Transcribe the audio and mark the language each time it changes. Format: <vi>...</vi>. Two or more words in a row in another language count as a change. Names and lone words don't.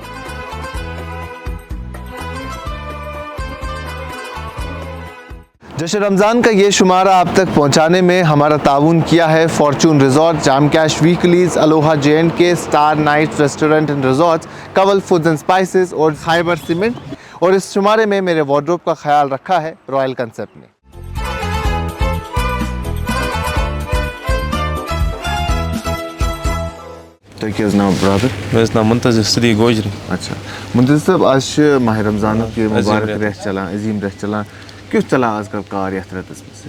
<ur>جشن رمضان کا یہ شمارہ آپ تک پہنچانے میں ہمارا تعاون کیا ہے فارچون ریزورٹ، جام کیش ویکلیز، الوہا J&K، اسٹار نائٹس ریسٹورنٹ اینڈ ریزورٹس، کول فوڈز اینڈ اسپائسز اور خیبر سیمنٹ، اور اس شمارے میں میرے وارڈروب کا خیال رکھا ہے رائل کنسپٹ نے۔</ur> <ks>تۄہہِ کیٛاہ حظ ناو برادر؟ مےٚ حظ ناو منتظر صدیق گوجری۔ اچھا منتظر صٲب، آز چھِ ماہِ رمضانُک یہِ مُبارک رٮ۪تھ چلان، عظیٖم رٮ۪تھ چلان، کیُتھ چلان آز کل کار یتھ رٮ۪تس منٛز؟</ks>